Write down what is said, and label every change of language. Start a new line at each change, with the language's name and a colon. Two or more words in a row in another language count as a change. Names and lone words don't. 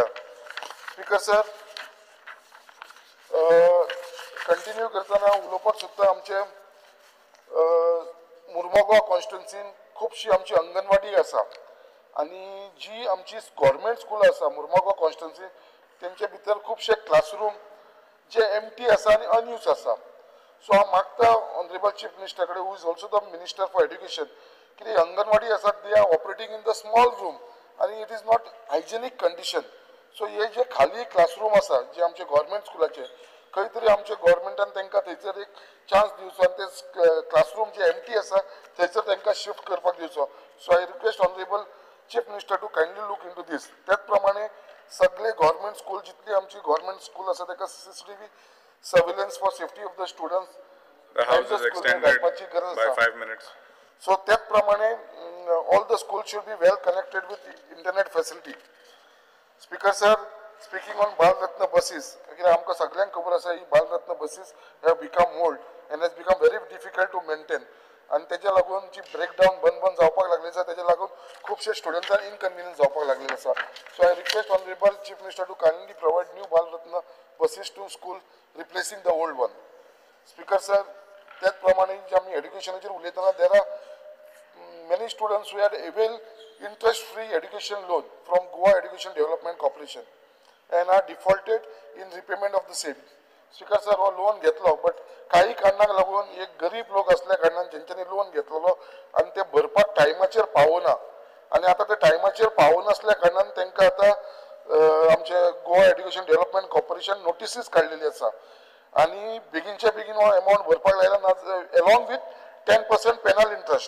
Konkani: स्पीकर सर, कंटिन्यू करतना उलोवपाक सोदता आमचे मुर्मुगांव कॉन्स्टिट्युन्सीन खुबशी आमची अंगणवाडी आसा आनी जी आमची गव्हर्मेंट स्कूल आसा मुर्मुगांव कॉन्स्टिट्युन्सीन तेंचे भितर खुबशे क्लासरूम जे एम्प्टी आसा आनी अनयूज आसा.
English: सो
Konkani: हांव मागता
English: honourable Chief Minister कडेन, who is also the Minister for Education,
Konkani: की अंगणवाडी आसा
English: they are operating in the small room आनी it is not hygienic condition.
Konkani: सो हे जे खाली क्लासरूम आसा जे आमचे गव्हर्मेंट स्कुलाचे, खंय तरी आमच्या गव्हर्मेंटान तांकां थंयसर एक चान्स दिवचो आनी ते क्लासरूम जे एम्प्टी आसा थंयसर तांकां शिफ्ट करपाक दिवचो.
English: so I request honourable Chief Minister to kindly look into this.
Konkani: त्याच प्रमाणे सगळे
English: government school
Konkani: जितली आमची
English: government school
Konkani: आसा ताका
English: CCTV surveillance for safety of the students The house is extended by 5 minutes. So
Konkani: त्याच प्रमाणे
English: all the schools should be well connected with internet facility. Speaker sir, speaking on Bal Ratna buses,
Konkani: कित्याक आमकां सगळ्यांक खबर आसा ही
English: बाल रत्न buses have become old and has become very difficult to maintain.
Konkani: आणि तेच्या लागून जी ब्रेकडाऊन बंद जावपाक लागली आसा तेच्या लागून खुबशे स्टुडंट्सांक इनकन्विनियन्स जावपाक लागलेले आसा.
English: so I request honourable Chief Minister to kindly provide new Bal Ratna buses to school replacing the old one. Speaker sir,
Konkani: त्याच प्रमाणे जे आमी एड्युकेशनाचेर उलयतना
English: there are many students who had availed interest-free education loan from Goa Education Development Corporation and are defaulted in repayment of the same. Speaker sir,
Konkani: हो लोन घेतलो बट काही कारणाक लागून एक गरीब लोक असल्या कारणान जेंच्यांनी लोन घेतलेलो आणि ते भरपाक टायमाचेर पावना आणि आता ते टायमाचेर पावनासल्या कारणान तांकां आता आमचे गोवा एड्युकेशन डेव्हलपमेंट कॉर्पोरेशन नोटिसीस काडलेली आसा आणि बेगीनच्या बेगीन हो अमाउंट भरपाक लायला
English: along with 10% penal interest.